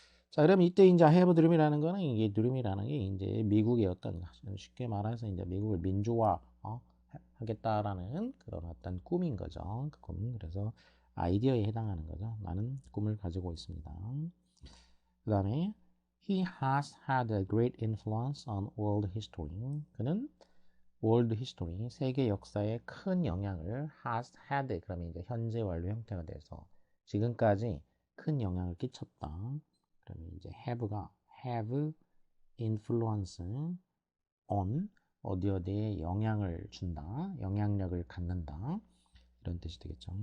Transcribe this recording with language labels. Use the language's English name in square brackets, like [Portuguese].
[Korean] 자, 그럼 이때 이제 [English] I have a dream [Korean] 이라는 거는 이게 dream이라는 게 이제 미국의 어떤 쉽게 말해서 이제 미국을 민주화 하겠다라는 그런 어떤 꿈인 거죠. 그 꿈. 그래서 아이디어에 해당하는 거죠. 나는 꿈을 가지고 있습니다. 그 다음에 [English] He has had a great influence on world history. [Korean] 그는 world history, 세계 역사에 큰 영향을 [English] has had, [Korean] 그러면 이제 현재 완료 형태가 돼서 지금까지 큰 영향을 끼쳤다. 그러면 이제 have가 [English] have influence on [Korean] 어디 어디에 영향을 준다, 영향력을 갖는다 이런 뜻이 되겠죠.